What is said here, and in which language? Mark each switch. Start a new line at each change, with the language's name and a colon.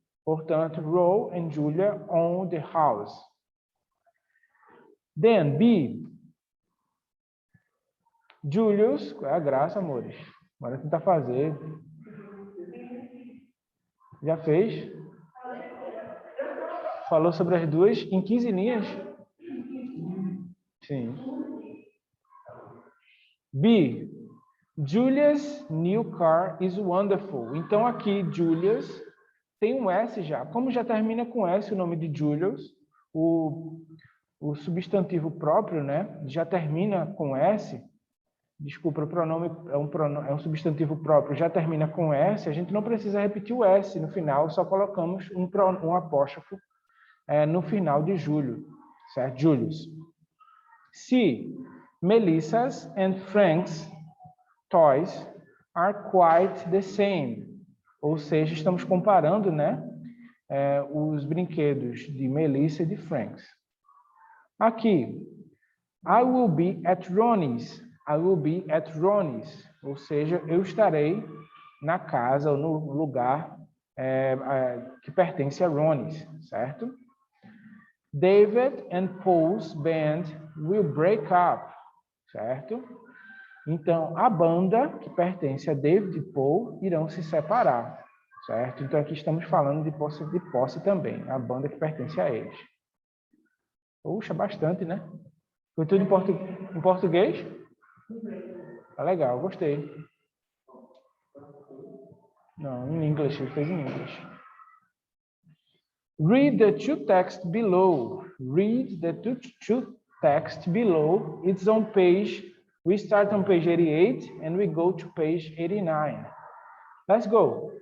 Portuguese: Portanto,
English: Ro and Julia own the house. Then, B.
Portuguese: Julius, qual é a graça, amores? Bora tentar fazer. Já fez? Falou sobre as duas em 15 linhas? Sim. B.
English: Julia's new car is wonderful.
Portuguese: Então, aqui, Julia's tem um S já. Como já termina com S o nome de Julius, o substantivo próprio, né, já termina com S. Desculpa, o pronome é um substantivo próprio, já termina com S. A gente não precisa repetir o S no final, só colocamos um apóstrofo no final de Júlio, certo? Julius. C.
English: Melissa's and Frank's toys are quite the same.
Portuguese: Ou seja, estamos comparando, né, os brinquedos de Melissa e de Frank's. Aqui,
English: I will be at Ronnie's. I will be at Ronnie's.
Portuguese: Ou seja, eu estarei na casa ou no lugar que pertence a Ronnie's, certo?
English: David and Paul's band will break up,
Portuguese: certo? Então, a banda que pertence a David e Paul irão se separar, certo? Então, aqui estamos falando de posse também, a banda que pertence a eles. Puxa, bastante, né? Foi tudo em português? Tá legal, gostei. Não, em inglês, ele fez em inglês.
English: Read the two texts below. Read the two texts below. It's on page... We start on page 88 and we go to page 89. Let's go.